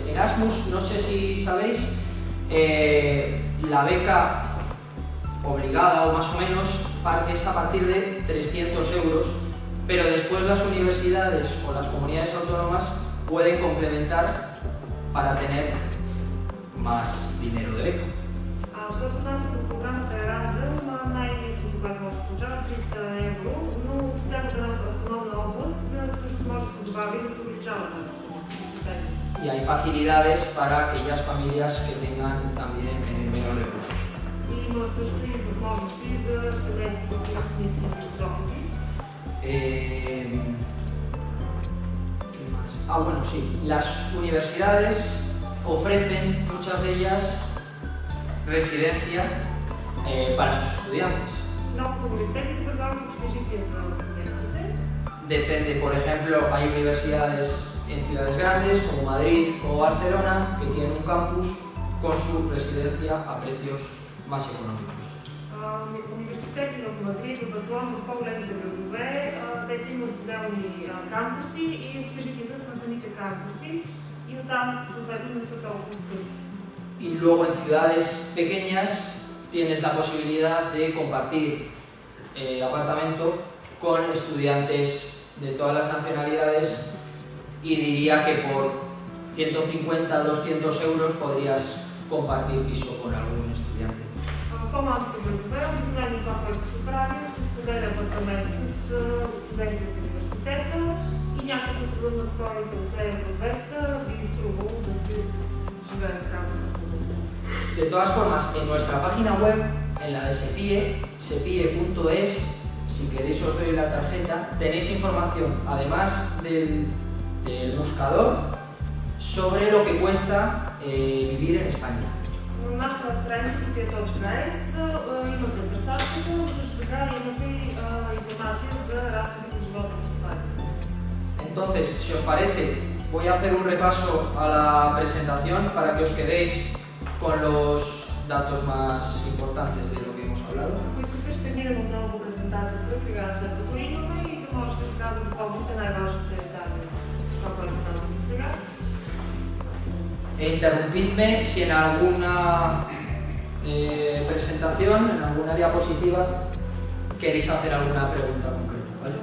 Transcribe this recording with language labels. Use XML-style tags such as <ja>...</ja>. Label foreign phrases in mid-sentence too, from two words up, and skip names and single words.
<es>Erasmus, no sé si sabéis, la beca obligada o más o menos es a partir de 300 euros, pero después las universidades o las comunidades autónomas pueden complementar para tener más dinero de beca.</es> <bg>Що се отнася до програмата Еразъм, най-ниското, което може да получава 300 евро, но всяка една автономна област всъщност може да се добави и да се увеличава тази сума.</bg> <es>Y hay facilidades para aquellas familias que tengan también menos recursos.</es> <bg>И има също и възможности за семейства, които имат ниски доходи.</bg> <es>Bueno, sí. Las universidades ofrecen, muchas de ellas, residencia para sus estudiantes. Depende, por ejemplo, hay universidades en ciudades grandes como Madrid o Barcelona que tienen un campus con su residencia a precios más económicos.</es> <bg>Университети в Мадрид, в Барселона, в по-големите градове, те си имат отделни кампуси и общежитията са на самите кампуси и оттам съответно не са толкова скъпи.</bg> <es>Y luego en ciudades pequeñas tienes la posibilidad de compartir apartamento con estudiantes de todas las nacionalidades y diría que por 150-200 euros podrías compartir piso con algún estudiante.</es> <bg>По-малките градове, обикновено това, което се прави, се споделя апартамент с студенти от университета и някакво трудно 150 евро 200 би струвало да си живее така.</bg> <es>De todas formas, en nuestra página web, en la de SEPIE, sepie.es, si queréis os doy la tarjeta, tenéis información, además del del buscador sobre lo que cuesta vivir en España.</es> <bg>На нашата страница София.es имате търсачката, също така имате информация за разходите за живота в Испания.</bg> <es>Entonces, si os parece, voy a hacer un repaso a la presentación para que os quedéis con los datos más importantes de lo que hemos hablado.</es> <bg>Ако искате, ще минем отново по презентацията сега, след като имаме и да можете така да запомните най-важните детайли. Това, което казвам до сега.</bg> <es>Interrumpidme si en alguna presentación, en alguna diapositiva, queréis hacer alguna pregunta concreta, ¿vale?</es>